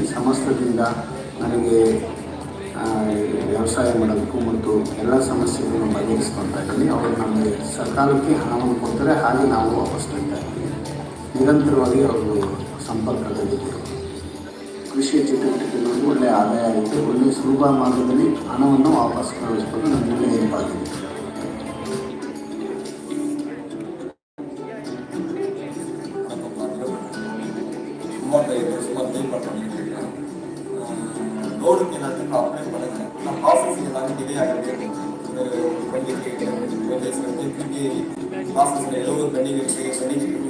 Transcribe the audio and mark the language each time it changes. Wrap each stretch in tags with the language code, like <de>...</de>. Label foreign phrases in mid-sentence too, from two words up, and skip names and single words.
<kn>ಸಮಸ್ತದಿಂದ ನನಗೆ ವ್ಯವಸಾಯ ಮಾಡೋದಕ್ಕೂ ಮತ್ತು ಎಲ್ಲ ಸಮಸ್ಯೆಗಳನ್ನು ಬಗೆಹರಿಸ್ಕೊಳ್ತಾ ಇದ್ದೀನಿ. ಅವರು ನಮಗೆ ಸಕಾಲಕ್ಕೆ ಹಣವನ್ನು ಕೊಡ್ತಾರೆ, ಹಾಗೆ ನಾವು ವಾಪಸ್ ಕೊಡ್ತಾ ಇದ್ದೀವಿ. ನಿರಂತರವಾಗಿ ಅವರು ಸಂಪರ್ಕದಲ್ಲಿದ್ದರು. ಕೃಷಿಯ ಚಟುವಟಿಕೆಗಳಿಗೆ ಒಳ್ಳೆಯ ಆದಾಯ ಆಯಿತು. ಒಳ್ಳೆಯ ಸುಲಭ ಮಾರ್ಗದಲ್ಲಿ ಹಣವನ್ನು ವಾಪಸ್ ಕಳಿಸ್ಬೋದು. ನಮಗೆ ಒಳ್ಳೆಯ ನೆನಪಾಗಿದೆ.</kn> <ta>லோனுக்கு எல்லாத்தையும் அப்ளை பண்ணுங்க. நான் ப்ராசஸிங் எல்லாமே டிலே ஆகிருக்கு. ஒரு 20 டேஸ் திருப்பி ப்ராசஸில் ஏதோ ஒரு பெண்டிங் இருக்குது.</ta>